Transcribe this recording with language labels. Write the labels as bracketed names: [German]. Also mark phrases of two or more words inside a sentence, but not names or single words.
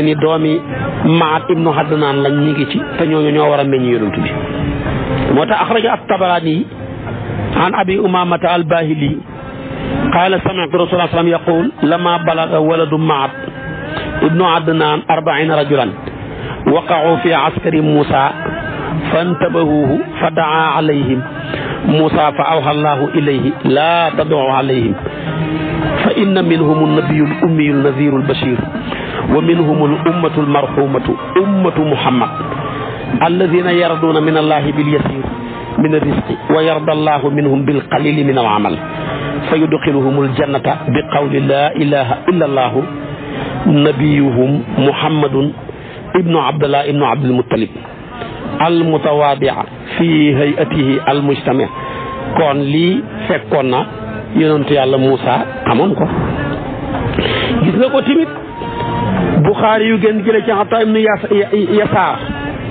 [Wolof] ni doomi Maat ibnu Adnaan lañ ñi ngi ci te ñooñu ñoo war a meññ yonent bi moo tax [Arabic] أخرج الطبراني عن أبي أمامة الباهلي قال سمعت رسول سلم يقول لما بلغ ولد معد بن عدنان 40 رجلا وقعوا في عسكر موسى فانتهبوه فدعا عليهم موسى فأوحى الله إليه لا تدع عليهم فإن منهم النبي الأمي النذير البشير ومنهم الأمة المرحومة أمة محمد الذين يرضون من الله باليسير من الرزق ويرضى الله منهم بالقليل من العمل فيدخلهم الجنة بقول لا إله إلا الله نبيهم محمد بن عبد الله بن عبد المطلب المتواضع في هيئته المجتمع' [Wolof] kon lii fekkoon na yonentu yàlla Muusa amoon ko gis nga ko tamit Buxaari yu gën jële ci Ataa ibnu Yasaar